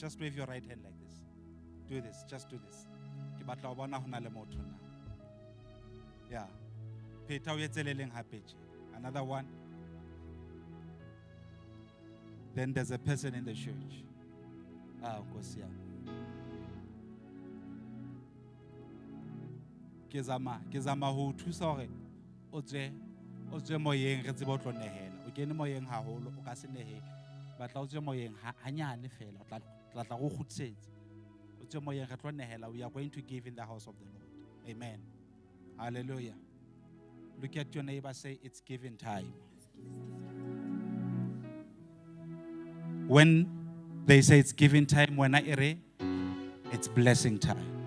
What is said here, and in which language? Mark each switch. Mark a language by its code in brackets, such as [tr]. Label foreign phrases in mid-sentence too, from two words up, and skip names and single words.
[en] Just wave your right hand like this. Do this. Just do this. Yeah. Another one. Then there's a person in the church. Of course, yeah. [st] Kezama ho thusa hore o tswe moyeng re tsebe o tlo nehela. O kene moyeng haholo o ka se nehe. Batla o tswe moyeng hanyane fela o tla go khutsetse. O tswe moyeng re tlo nehela. [en] We are going to give in the house of the Lord. Amen. Hallelujah. Look at your neighbor, say it's giving time. When they say it's giving time, when I ere, it's blessing time.